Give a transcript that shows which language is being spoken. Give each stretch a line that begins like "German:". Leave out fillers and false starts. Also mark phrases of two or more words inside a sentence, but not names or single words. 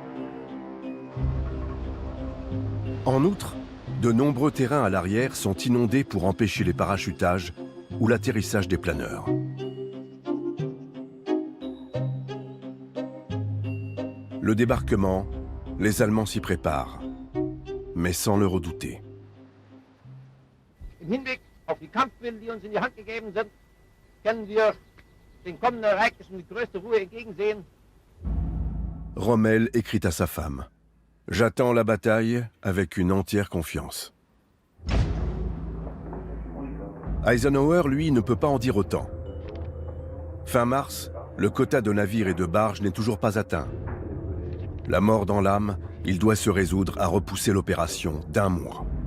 French: En outre, de nombreux terrains à l'arrière sont inondés pour empêcher les parachutages ou l'atterrissage des planeurs. Le débarquement, les Allemands s'y préparent, mais sans le redouter.
German: Im Hinblick auf die Kampfmittel, die uns in die Hand gegeben sind, können wir den kommenden Ereignissen mit größter Ruhe entgegensehen.
French: Rommel écrit à sa femme: « J'attends la bataille avec une entière confiance. » Eisenhower, lui, ne peut pas en dire autant. Fin mars, le quota de navires et de barges n'est toujours pas atteint. La mort dans l'âme, il doit se résoudre à repousser l'opération d'1 mois.